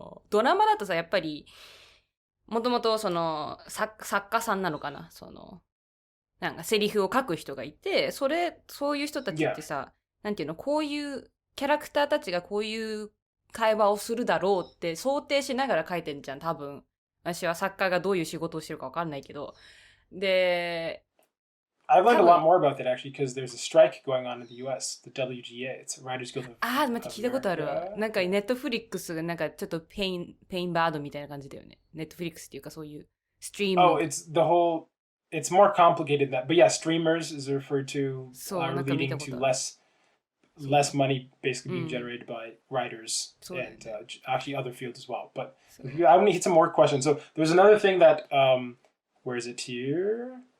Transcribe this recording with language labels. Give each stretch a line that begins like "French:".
Japanese: ドラマだとさ、やっぱり、もともと作家さんなのかななんかセリフを書く人がいて、そういう人たちってさ、なんていうの、こういうキャラクターたちがこういう会話をするだろうって想定しながら書いてんじゃん、多分。私は作家がどういう仕事をしてるかわかんないけど。で、
English: I learned a lot more about that actually because there's a strike going on in the US, the WGA. It's a Writers Guild of
Japanese: 待って聞いたことあるわ。なんかネットフリックスがなんかちょっとペインバードみたいな感じだよね。ネットフリックスっていうかそういうストリーム。
English: Oh, it's more complicated than that. But yeah, streamers is referred to leading to less money basically being generated by writers and actually other fields as well. But I want to hit some more questions. So there's another thing that, where is it here?